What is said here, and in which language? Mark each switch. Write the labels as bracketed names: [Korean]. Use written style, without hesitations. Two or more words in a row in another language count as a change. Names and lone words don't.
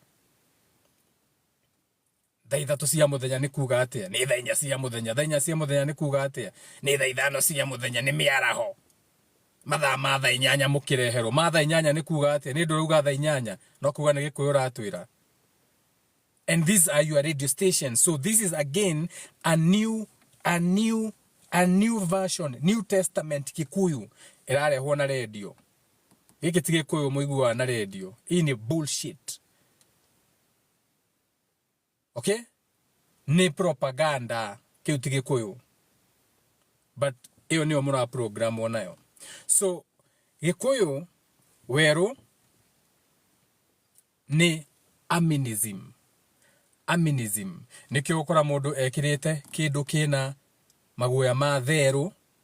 [Kikuyu] Thaa 3 cia muthenya ni kuga atia ni thaa 4 cia muthenya ni kuga atia ni thaa 5 cia muthenya ni miaraho mathaa 8 mukireherwo mathaa 8 ni kuga atia ni nduruga thaa 8 no kuga ni Gikuyu ratwira. [English] And these are your radio stations. So this is again a new version, New Testament Kikuyu. [Kikuyu] Irarehwo na radio. Giki ti Gikuyu muigua na radio. [Swahili] Hii ni bullshit. Okay? [Kikuyu] Ni propaganda kiu ti Gikuyu. But hiyo niyo mura program onayo. So Gikuyu weru ni aminism. Nikio ukora mundu ekirite kindu kina maguoya ma theru